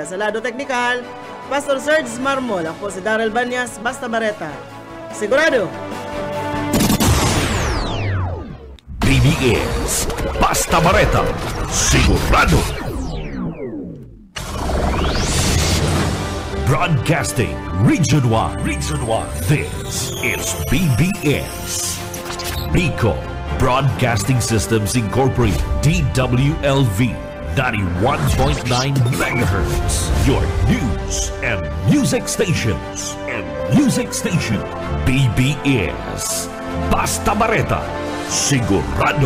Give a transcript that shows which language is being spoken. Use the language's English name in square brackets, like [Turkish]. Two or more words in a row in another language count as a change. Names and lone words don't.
[Bikol] Sa lado teknikal, Pastor Serge Marmol. Ako si Daryl Banyas, Basta Bareta. Sigurado! BBS Basta Bareta, sigurado. [English] Broadcasting Region 1. This is BBS. Bicol Broadcasting Systems Incorporated, DWLV, 91.9 MHz. Your news and music stations. [Bikol] BBS Basta Bareta, sigurado.